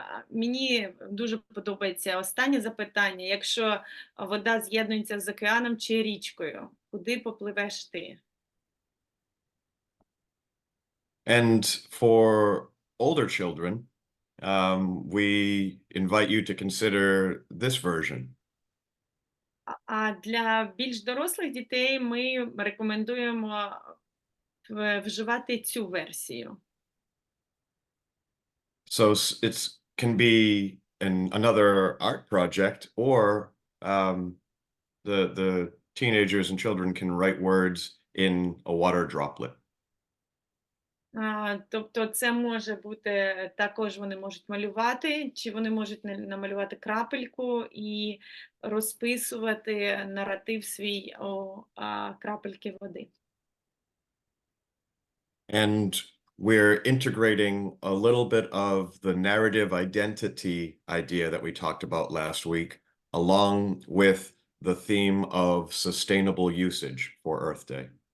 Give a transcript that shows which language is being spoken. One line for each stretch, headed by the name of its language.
Ukrainian: Мені дуже подобається останнє запитання. Якщо вода з'єднується з океаном чи річкою, куди попливеш ти?
English: And for older children, we invite you to consider this version.
Ukrainian: А для більш дорослих дітей ми рекомендуємо вживати цю версію.
English: So it can be another art project, or the teenagers and children can write words in a water droplet.
Ukrainian: Тобто це може бути, також вони можуть малювати, чи вони можуть намалювати крапельку і розписувати наратив свій у крапельки води.
English: And we're integrating a little bit of the narrative identity idea that we talked about last week, along with the theme of sustainable usage for Earth Day.